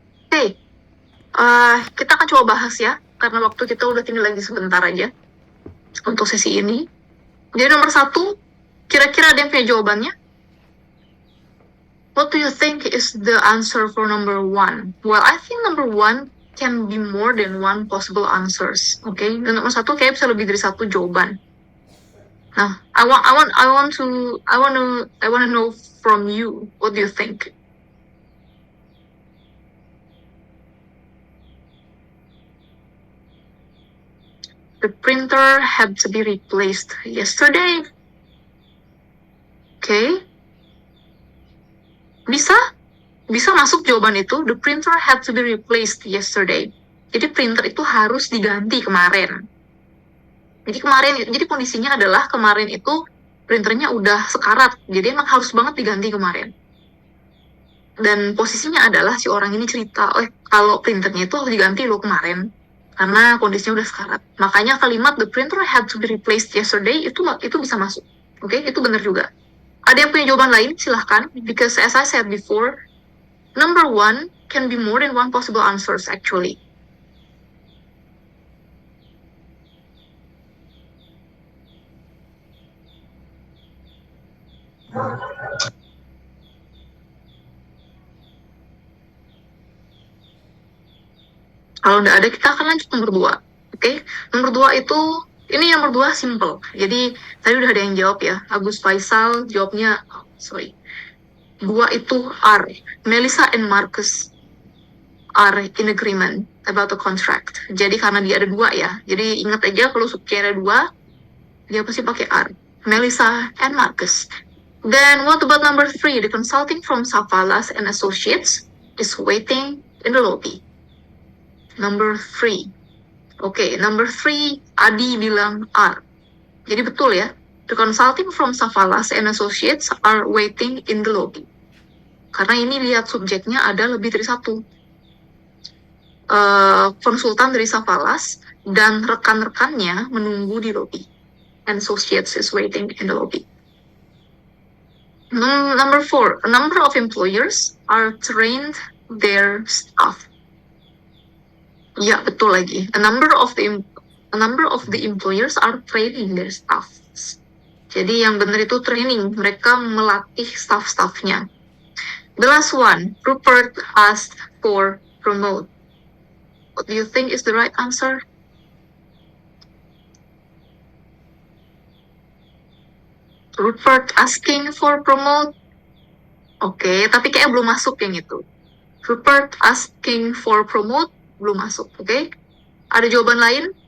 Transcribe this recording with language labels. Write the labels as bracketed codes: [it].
[id] Oke, kita akan coba bahas ya, karena waktu kita udah tinggal lagi sebentar aja untuk sesi ini. Jadi nomor 1, kira-kira ada yang punya jawabannya? [en] What do you think is the answer for number 1? Well, I think number 1 can be more than one possible answers. [id] Oke, dan nomor 1 kayak bisa lebih dari 1 jawaban. [en] Nah, I want to know from you, what do you think? The printer had to be replaced yesterday. Okay. [id] Bisa masuk jawaban itu. [en] The printer had to be replaced yesterday. [id] Jadi printer itu harus diganti kemarin. Jadi kondisinya adalah kemarin itu printernya udah sekarat. Jadi emang harus banget diganti kemarin. Dan posisinya adalah si orang ini cerita, kalau printernya itu harus diganti loh kemarin. Karena kondisinya udah sekarat. Makanya kalimat [en] the printer had to be replaced yesterday [id] itu bisa masuk. Oke, itu benar juga. Ada yang punya jawaban lain? Silahkan. [en] Because as I said before, number one can be more than one possible answers actually. [id] Kalau nggak ada, kita akan lanjut nomor 2. Oke, nomor 2 itu, ini nomor 2 simple. Jadi, tadi udah ada yang jawab ya. Agus Faisal jawabnya, 2 itu are. [en] Melissa and Marcus are in agreement about the contract. [id] Jadi, karena dia ada 2 ya. Jadi, ingat aja kalau subjeknya ada 2, dia pasti pakai are. [en] Melissa and Marcus. Then, what about number 3? The consulting from Savalas and Associates is waiting in the lobby. Number 3. [id] Oke, number 3, Adi bilang are. Jadi betul ya. [en] The consulting from Savalas and Associates are waiting in the lobby. [id] Karena ini lihat subjeknya ada lebih dari 1. Konsultan dari Savalas dan rekan-rekannya menunggu di lobby. [en] And Associates is waiting in the lobby. Number 4, a number of employers are trained their staff. [id] Ya, betul lagi. [en] A number of the employers are training their staff. [id] Jadi yang benar itu training. Mereka melatih staff-staffnya. [en] The last one, Rupert asked for promote. What do you think is the right answer? Rupert asking for promote. [id] Oke, tapi kayaknya belum masuk yang itu. [en] Rupert asking for promote [id] belum masuk, oke? Ada jawaban lain?